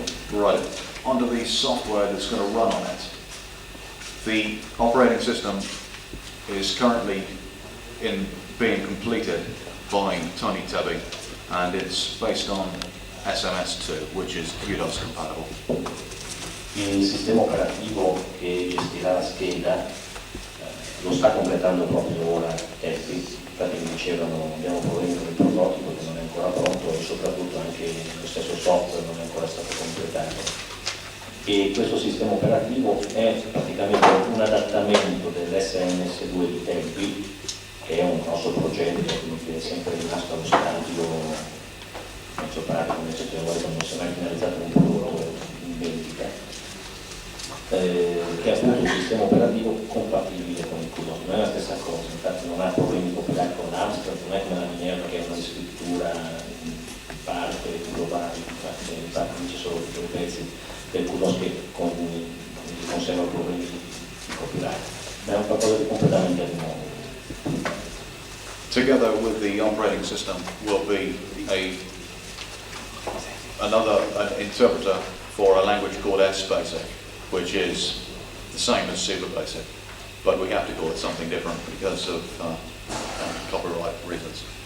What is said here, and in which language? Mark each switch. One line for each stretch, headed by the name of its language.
English: Right, under the software that's going to run on it, the operating system is currently being completed by Tiny Tubby, and it's based on SMS2, which is QDOS compatible.
Italian: Il sistema operativo che gestirà la scheda lo sta completando proprio ora Epi, infatti mi dicevano abbiamo problemi con il prototipo che non è ancora pronto e soprattutto anche lo stesso software non è ancora stato completato. E questo sistema operativo è praticamente un adattamento dell'SMS2 di Epi, che è un grosso progetto che è sempre rimasto allo stadio mezzo pratico, mezzo teorico, non si è mai finalizzato un prodotto in vendita. Che è appunto un sistema operativo compatibile con il QDOS, non è la stessa cosa, infatti non ha problemi di copyright con Amstrad, non è come la miniera che è una scrittura in parte globale, infatti dice solo tutti i pezzi del QDOS che conserva problemi di copyright, ma è un qualcosa di completamente nuovo.
English: Together with the operating system will be an interpreter for a language called S-Basic, which is the same as Super Basic, but we have to call it something different because of copyright reasons.